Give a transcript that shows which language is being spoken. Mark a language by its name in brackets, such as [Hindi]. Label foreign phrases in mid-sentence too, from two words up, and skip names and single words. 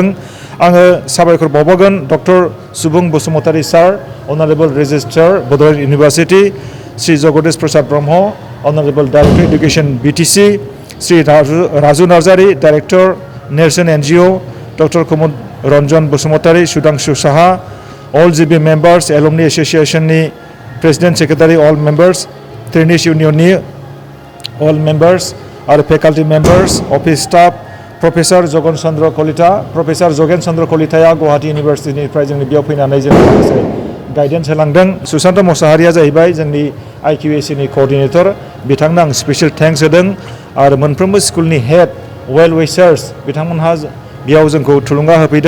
[Bodo] आङो साबायखर बावबावगोन डक्टर सुबुं बसुमतारी सार, [English] Honourable Registrar Bodoland University, [Bodo] श्री जगदीश प्रसाद ब्रह्म, अनारेबल [English] Director Education [Bodo] BTC, श्री राजु नार्जारी, डाइरेक्टर नेरसोन NGO, डक्टर कुमुद रन्जन बसुमतारी, सुदांशु साहा, [English] all GB members, alumni associationनि president secretary all members, [Bodo] ट्रेनिस इउनियननि [English] all members [Bodo] आरो [English] faculty members, office staff, [Bodo] प्रफेसर जगन चन्द्र कलिता, प्रफेसर जगेन चन्द्र कलिताया गुवाहाटी इउनिभार्सिटिनिफ्राय जोंनि बेयाव फैनानै जों माखासे गाइडेन्स होलांदों। सुशान्त मोसाहारिया जाहैबाय जोंनि IQAC नि कोअर्डिनेटर, बिथांनो आं [English] special thanks [Bodo] होदों आरो मोनफ्रोमबो स्कुलनि [English] head well wishers [Bodo] बिथांमोनहा बेयाव जोंखौ थुलुंगा होफैदों।